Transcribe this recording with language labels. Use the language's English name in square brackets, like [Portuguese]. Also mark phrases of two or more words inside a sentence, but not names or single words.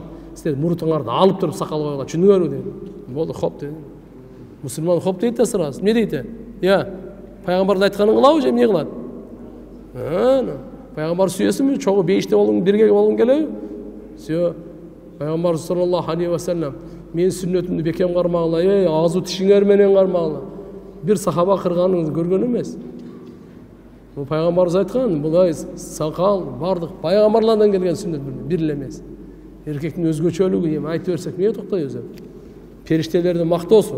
[Kyrgyz] Силер мурутуңарды алып туруп сакал койгула, түшүнүңөрбү dedi. Болду, хоп dedi. Мусулман хоп дейт да сразу. Не дейт? Пайгамбардын айтканын кылабы же эмне кылат? Пайгамбар сүйөсүңбү? Чогуу бейиште болгуң, бирге болгуң келеби? Все. Пайгамбар [Arabic] صلى الله عليه وسلم [Kyrgyz] мен сүннөтүмдү бекем кармагыла, азу тишиңер менен кармагыла. Бир сахаба кырганыңызды көргөн эмес. Бул пайгамбарыбыз айткан, булай сакал бардык пайгамбарлардан келген сүннөт бир эле эмес. Эркектин өзгөчөлүгү эми айтып берсек эмне токтойбуз? Периштелерди мактоосу.